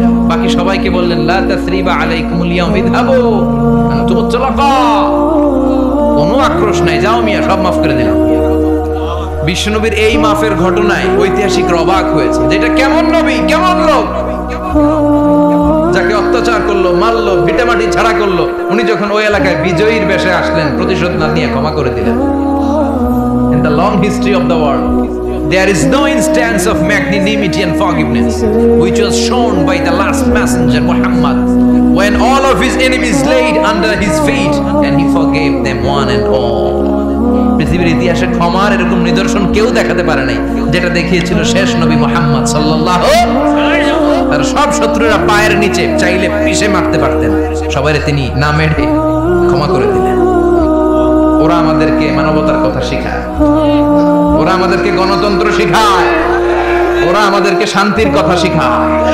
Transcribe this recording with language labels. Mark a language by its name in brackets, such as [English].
[Bangla] বাকি সবাইকে বললেন [Arabic] লা তাসরিবা আলাইকুমুল ইয়াউম ইযহাবু আনতুম তুলাকা, [Bangla] কোনো আক্রোশ নাই, যাও মিয়া, সব মাফ করে দিলাম। বিশ্বনবীর এই মাফের ঘটনায় ঐতিহাসিকরা অবাক হয়েছে, যেটা কেমন নবী, কেমন লোক, যাকে অত্যাচার করলো, মারলো, ভিটামাটি ছাড়া করলো, উনি যখন ওই এলাকায় বিজয়ীর বেশে আসলেন, প্রতিশোধ না নিয়ে ক্ষমা করে দিলেন। [English] In the long history of the world, there is no instance of magnanimity and forgiveness which was shown by the last messenger Muhammad when all of his enemies laid under his feet and he forgave them one and all. [Bangla] পৃথিবীর ইতিহাসে ক্ষমার এরকম নিদর্শন কেউ দেখাতে পারে নাই যেটা দেখিয়েছিল শেষ নবী মুহাম্মদ সাল্লাল্লাহু আলাইহি ওয়াসাল্লাম। তার সব শত্রুরা পায়ের নিচে চাইলে পিষে মারতে পারতেন, সবাইরে তিনি না মেরে ক্ষমা করে দিলেন। ওরা আমাদেরকে মানবতার কথা শেখায়, ওরা আমাদেরকে গণতন্ত্র শেখায়, ওরা আমাদেরকে শান্তির কথা শেখায়।